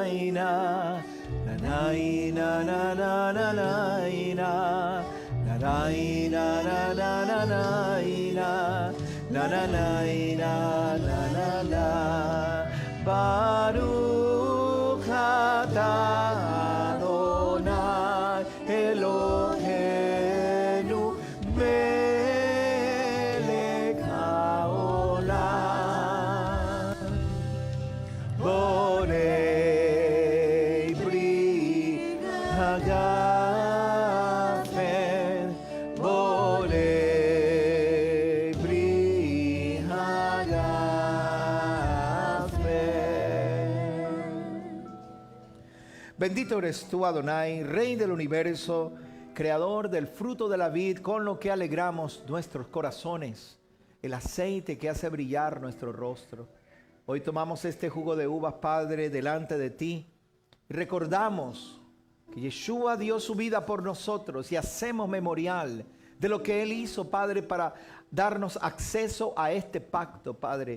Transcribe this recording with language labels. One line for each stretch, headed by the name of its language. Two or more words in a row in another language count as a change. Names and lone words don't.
Hebrew: na, nanay, na na na na na na, nanay, na na na na na na, nanay, na na na. ברוך אתה אדוני אלוהינו מלך העולם. בורא ברית הגפן, בורא ברית הגפן.
Spanish: Bendito eres tú, Adonai, Rey del universo, creador del fruto de la vid, con lo que alegramos nuestros corazones, el aceite que hace brillar nuestro rostro. Hoy tomamos este jugo de uvas, Padre, delante de ti, y recordamos que Yeshua dio su vida por nosotros y hacemos memorial de lo que Él hizo, Padre, para darnos acceso a este pacto, Padre.